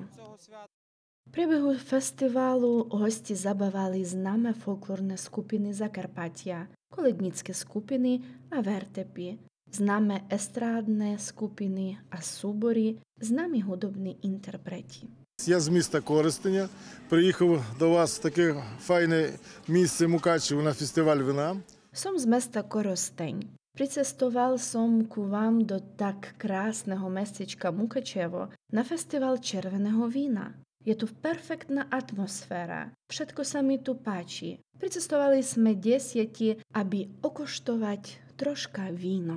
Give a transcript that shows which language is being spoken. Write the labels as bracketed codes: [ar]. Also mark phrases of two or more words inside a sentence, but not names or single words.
[sk] V priebehu festivalu hosti zabávali známe folklórne skupiny Zakarpatia, kolednícke skupiny a vertepy, známe estrádne skupiny a súbory, známi hudobní interpreti. [uk] Я з міста Коростеня. Приїхав до вас в таке файне місце Мукачево на фестиваль вина. [sk] Som z mesta Korosteň. Pricestoval som ku vám do tak krásneho mestečka Mukačevo na festival červeného vína. Je tu perfektná atmosféra. Všetko sa mi tu páči. Pricestovali sme 10, aby okoštovať troška víno.